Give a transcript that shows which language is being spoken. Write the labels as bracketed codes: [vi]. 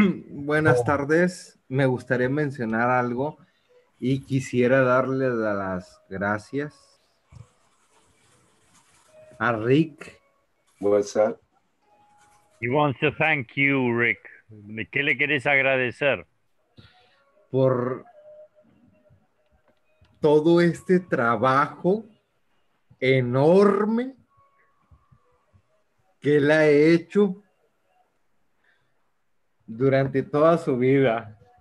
[es] Buenas tardes. Me gustaría mencionar algo, Y quisiera darle las gracias a Rick. [en] What's that? He wants to thank you, Rick. [es] ¿Qué le quieres agradecer? Por todo este trabajo enorme que él ha hecho durante toda su vida.